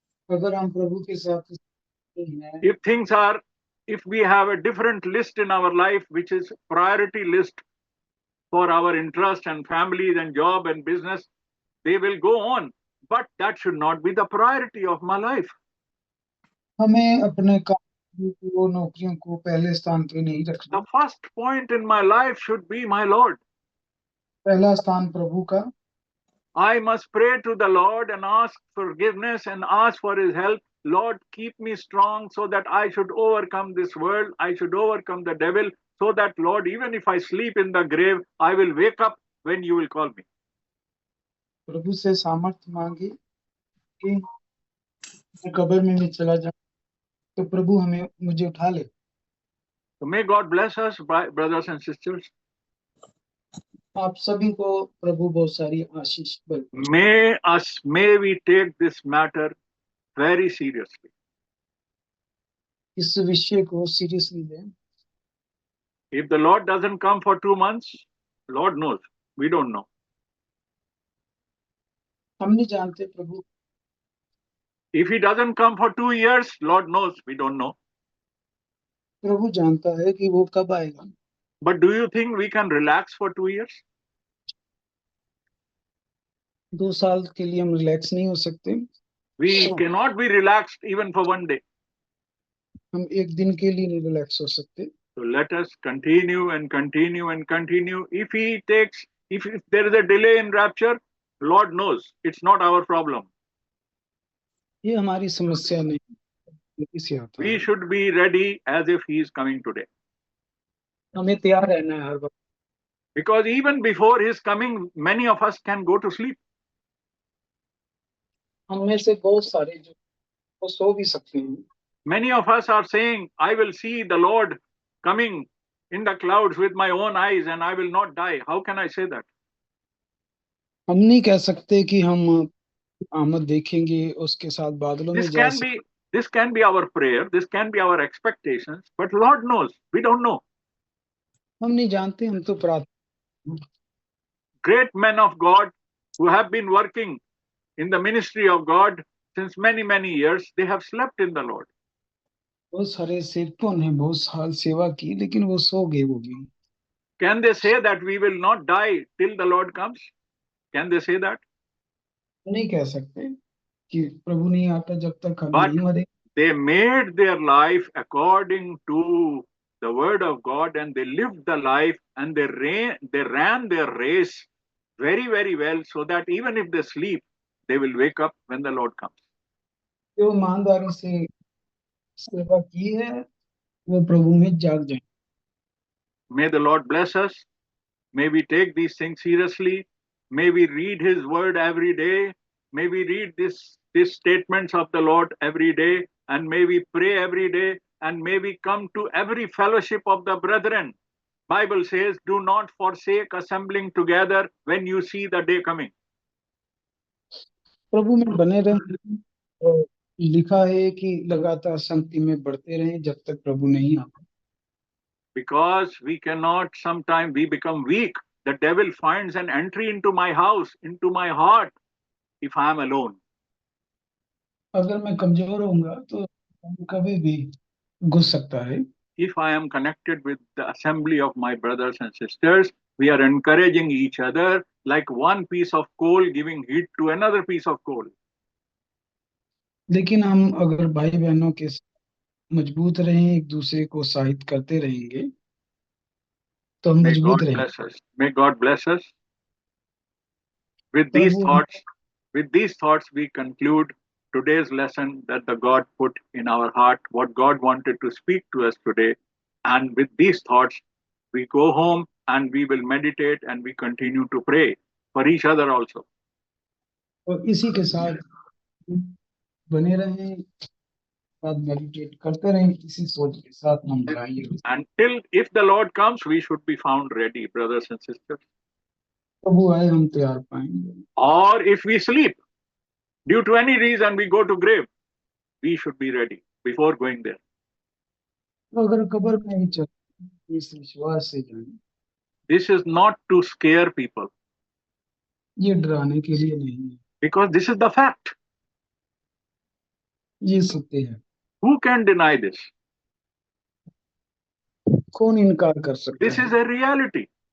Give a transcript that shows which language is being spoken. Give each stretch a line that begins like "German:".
Hindi: अगर हम प्रभु के साथ हैं,
English: if we have a different list in our life, which is priority list for our interest and families and job and business, they will go on. But that should not be the priority of my life.
Hindi: हमें अपने काम को, नौकरियों को पहले स्थान पे नहीं रखना।
English: The first point in my life should be my Lord.
Hindi: पहला स्थान प्रभु का।
English: I must pray to the Lord and ask forgiveness and ask for his help. Lord, keep me strong so that I should overcome this world. I should overcome the devil, so that, Lord, even if I sleep in the grave, I will wake up when you will call me.
Hindi: प्रभु से सामर्थ्य मांगे कि कब्र में मैं चला जाऊं तो प्रभु मुझे उठा ले।
English: So may God bless us, brothers and sisters.
Hindi: आप सभी को प्रभु बहुत सारी आशीष बख्शे।
English: may we take this matter very seriously.
Hindi: इस विषय को सीरियसली लें।
English: If the Lord doesn't come for 2 months, Lord knows, we don't know.
Hindi: हम नहीं जानते प्रभु।
English: If he doesn't come for 2 years, Lord knows, we don't know.
Hindi: प्रभु जानता है कि वो कब आएगा।
English: But do you think we can relax for 2 years?
Hindi: 2 साल के लिए हम रिलैक्स नहीं हो सकते।
English: We cannot be relaxed even for 1 day.
Hindi: हम एक दिन के लिए नहीं रिलैक्स हो सकते।
English: So let us continue and continue and continue. If there is a delay in rapture, Lord knows, it's not our problem.
Hindi: ये हमारी समस्या नहीं, इसे आता
English: We
Hindi: है।
English: should be ready as if he is coming today.
Hindi: हमें तैयार रहना है हर वक्त।
English: Because even before his coming, many of us can go to sleep.
Hindi: हम में से बहुत सारे जो वो सो भी सकते हैं।
English: Many of us are saying, I will see the Lord coming in the clouds with my own eyes and I will not die. How can I say that?
Hindi: हम नहीं कह सकते कि हम आमद देखेंगे उसके साथ बादलों में
English: This
Hindi: जा
English: can be our prayer, this can be our expectations, but Lord knows, we don't know.
Hindi: हम नहीं जानते, हम तो प्रार्थना।
English: Great men of God who have been working in the ministry of God since many, many years, they have slept in the Lord.
Hindi: बहुत सारे सेवकों ने बहुत साल सेवा की, लेकिन वो सो गए वो भी।
English: Can they say that we will not die till the Lord comes? Can they say that?
Hindi: नहीं कह सकते कि प्रभु नहीं आता जब तक हम
English: But
Hindi: नहीं मरे।
English: they made their life according to the word of God and they lived the life and they ran their race very, very well so that even if they sleep, they will wake up when the Lord comes.
Hindi: जो ईमानदारी से सेवा की है वो प्रभु में जाग जाए।
English: May the Lord bless us. May we take these things seriously. May we read his word every day. May we read these statements of the Lord every day. And may we pray every day. And may we come to every fellowship of the brethren. Bible says, do not forsake assembling together when you see the day coming.
Hindi: प्रभु में बने रहें। और लिखा है कि लगातार संगति में बढ़ते रहें जब तक प्रभु नहीं आता।
English: Because we cannot, sometimes we become weak. The devil finds an entry into my house, into my heart, if I am alone.
Hindi: अगर मैं कमजोर होऊंगा तो कभी भी घुस सकता है।
English: If I am connected with the assembly of my brothers and sisters, we are encouraging each other like one piece of coal giving heat to another piece of coal.
Hindi: लेकिन हम अगर भाई बहनों के साथ मजबूत रहें, एक दूसरे को उत्साहित करते रहेंगे तो हम
English: May
Hindi: मजबूत
English: God
Hindi: रहेंगे।
English: bless us. May God bless us. With these thoughts, we conclude today's lesson that the God put in our heart, what God wanted to speak to us today. And with these thoughts, we go home and we will meditate and we continue to pray for each other also.
Hindi: और इसी के साथ बने रहें, साथ meditate करते रहें, इसी सोच के साथ हम बढ़ाएंगे।
English: Until if the Lord comes, we should be found ready, brothers and sisters.
Hindi: प्रभु आए हम तैयार पाएंगे।
English: Or if we sleep, due to any reason we go to grave, we should be ready before going there.
Hindi: अगर कब्र में ही चल इस विश्वास से जाएं।
English: This is not to scare people.
Hindi: ये डराने के लिए नहीं है,
English: Because this is the fact.
Hindi: ये सत्य है।
English: Who can deny this?
Hindi: कौन इनकार कर सकता
English: This
Hindi: है?
English: is a reality.